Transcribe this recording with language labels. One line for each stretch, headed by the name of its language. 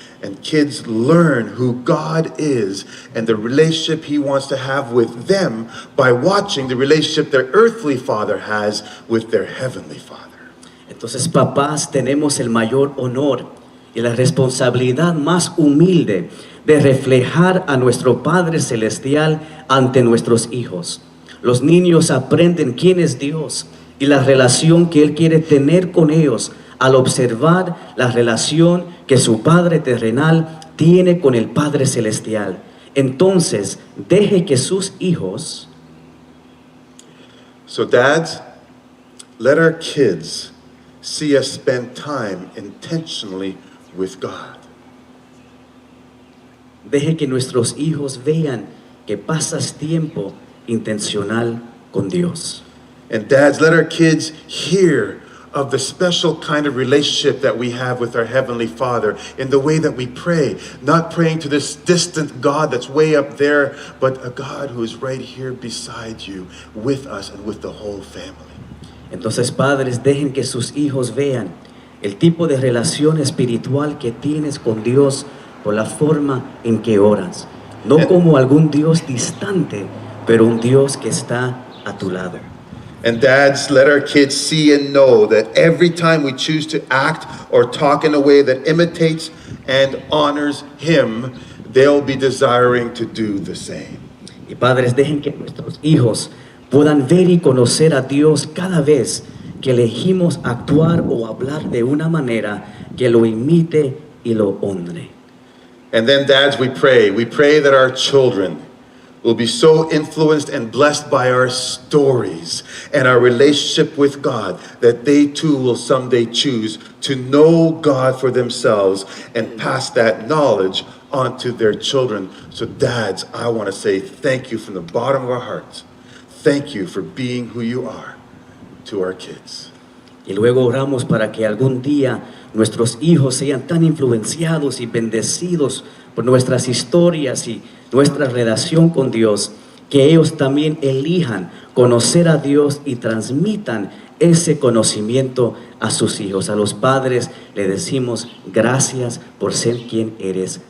English: And kids learn who God is and the relationship He wants to have with them by watching the relationship their earthly father has with their Heavenly Father.
Spanish: Entonces, papás, tenemos el mayor honor y la responsabilidad más humilde de reflejar a nuestro Padre Celestial ante nuestros hijos. Los niños aprenden quién es Dios y la relación que Él quiere tener con ellos al observar la relación que su Padre terrenal tiene con el Padre Celestial. Entonces, deje que sus hijos...
English: So dads, let our kids see us spend time intentionally with God.
Spanish: Deje que nuestros hijos vean que pasas tiempo intencional con Dios.
English: And dads, let our kids hear of the special kind of relationship that we have with our Heavenly Father in the way that we pray, not praying to this distant God that's way up there, but a God who is right here beside you, with us and with the whole family.
Spanish: Entonces, padres, dejen que sus hijos vean el tipo de relación espiritual que tienes con Dios por la forma en que oras, no como algún Dios distante, pero un Dios que está a tu lado.
English: And dads, let our kids see and know that every time we choose to act or talk in a way that imitates and honors Him, they'll be desiring to do the same.
Spanish: Y padres, dejen que nuestros hijos puedan ver y conocer a Dios cada vez que elegimos actuar o hablar de una manera que lo imite y lo honre.
English: And then dads, we pray that our children will be so influenced and blessed by our stories and our relationship with God that they too will someday choose to know God for themselves and pass that knowledge on to their children. So dads, I want to say thank you from the bottom of our hearts. Thank you for being who you are to our kids.
Spanish: Y luego oramos para que algún día nuestros hijos sean tan influenciados y bendecidos por nuestras historias y nuestra relación con Dios, que ellos también elijan conocer a Dios y transmitan ese conocimiento a sus hijos. A los padres le decimos gracias por ser quien eres.